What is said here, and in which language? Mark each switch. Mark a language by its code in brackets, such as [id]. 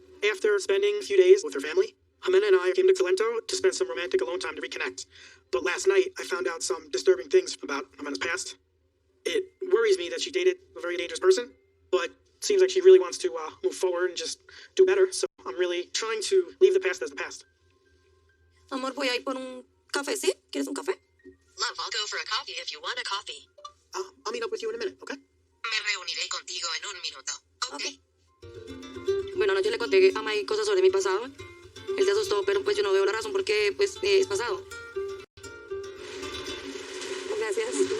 [en] after spending a few days with her family, Jimena and I came to Talento to spend some romantic alone time to reconnect. But last night, I found out some disturbing things about Jimena's past. It worries me that she dated a very dangerous person, but seems like she really wants to move forward and just do better. So I'm really trying to leave the past as the past. [es] Amor, voy a ir por un café, ¿sí? ¿Quieres un café? [en] Love, I'll go for a coffee if you want a coffee. I'll meet up with you in a minute, okay? [es] Me reuniré contigo en un minuto. [en] Okay. [es] Bueno, anoche le conté a Mike cosas sobre mi pasado. Él se asustó, pero pues yo no veo la razón por qué pues es pasado. Gracias.